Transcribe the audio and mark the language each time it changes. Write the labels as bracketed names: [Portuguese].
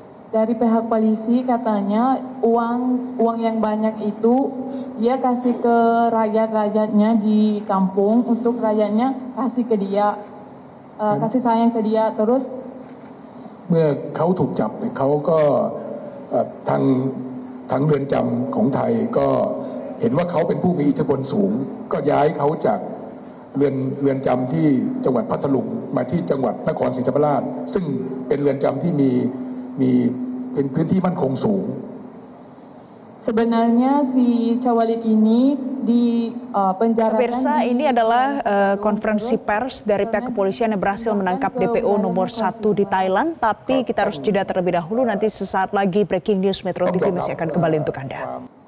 [Indonesian] Dari pihak polisi katanya uang yang banyak itu dia kasih ke rakyat-rakyatnya di kampung untuk rakyatnya kasih ke dia kasih sayang ke dia terus [Thai] เมื่อเขาถูกจับเขาก็ทางเรือนจำของไทยก็เห็นว่าเขาเป็นผู้มีอิทธิพลสูงก็ย้ายเขาจากเรือนจำที่จังหวัดพัทลุงมาที่จังหวัดนครศรีธรรมราชซึ่งเป็นเรือนจำที่มีเป็นพื้นที่มั่นคงสูง [Indonesian] Sebenarnya si Syawalid ini di penjara. Pemirsa, ini adalah konferensi pers dari pihak kepolisian yang berhasil menangkap DPO nomor 1 di Thailand. Tapi kita harus jeda terlebih dahulu. Nanti sesaat lagi Breaking News Metro TV masih akan kembali untuk Anda.